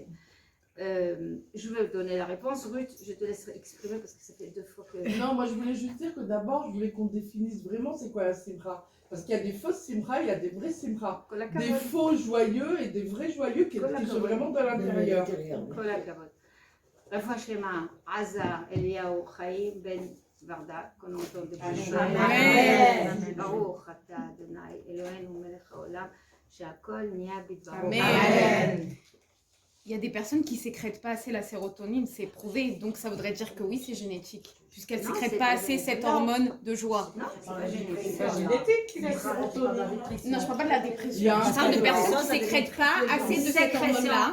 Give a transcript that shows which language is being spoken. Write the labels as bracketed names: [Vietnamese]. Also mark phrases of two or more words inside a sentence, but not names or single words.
[French] Je vais vous donner la réponse. Ruth, je te laisse exprimer parce que ça fait 2 fois que... Non, moi je voulais juste dire que d'abord, je voulais qu'on définisse vraiment c'est quoi la simra. Parce qu'il y a des fausses simra, il y a des vrais simra. Des faux joyeux et des vrais joyeux qui sont vraiment de l'intérieur. [Hebrew] כל הכבוד. רפואה שלמה, עזה, אליהו, חיים, בן ורדה, [French] qu'on entend depuis [Hebrew] Amen. ברוך אתה אדוני אלוהינו מלך העולם שהכל נהיה בדברו. Amen. [French] Il y a des personnes qui ne sécrètent pas assez la sérotonine, c'est prouvé. Donc ça voudrait dire que oui, c'est génétique. Puisqu'elles ne Non, sécrètent c'est pas pas assez génétique. cette hormone de joie. Non, c'est pas génétique. C'est génétique qui laisse sérotonine. Non, je ne parle pas de la Il y dépression. a un Je parle de fait- personnes qui ne sécrètent pas assez de cette hormone-là.